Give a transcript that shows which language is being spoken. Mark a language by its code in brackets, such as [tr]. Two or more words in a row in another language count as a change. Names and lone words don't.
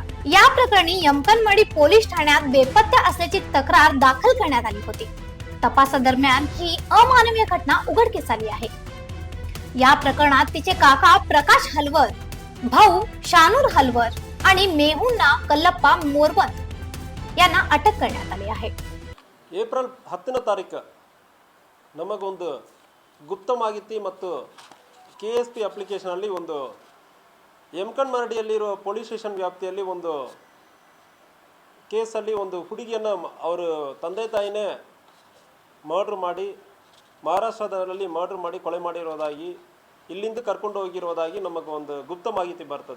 [mr] या प्रकरणी यमकनमडी पोलीस ठाण्यात बेपत्ता असल्याची तक्रार दाखल करण्यात आली होती। तपासादरम्यान ही अमानवीय घटना उघडकीस आली आहे। या प्रकरणात तिचे काका प्रकाश हलवर, भाऊ शानूर हलवर आणि मेहुणा कल्लप्पा मोरवंत यांना अटक करण्यात आली आहे। [kn] ಏಪ್ರಿಲ್ 10ನೇ ತಾರೀಕು ನಮಗೊಂದು ಗುಪ್ತ ಮಾಹಿತಿ ಮತ್ತು KSP ಅಪ್ಲಿಕೇಶನಲ್ಲಿ ಒಂದು ಯಮಕನಮರಡಿಯಲ್ಲಿರುವ [en] police station [kn] ವ್ಯಾಪ್ತಿಯಲ್ಲಿ ಒಂದು ಕೇಸಲ್ಲಿ ಒಂದು ಹುಡುಗಿಯನ್ನು ಅವರು ತಂದೆ ತಾಯಿನೇ ಮರ್ಡರ್ ಮಾಡಿ ಮಹಾರಾಷ್ಟ್ರದಲ್ಲಿ ಮರ್ಡರ್ ಮಾಡಿ ಕೊಲೆ ಮಾಡಿರೋದಾಗಿ ಇಲ್ಲಿಂದ ಕರ್ಕೊಂಡು ಹೋಗಿರೋದಾಗಿ ನಮಗೆ ಒಂದು ಗುಪ್ತ ಮಾಹಿತಿ ಬರ್ತದೆ।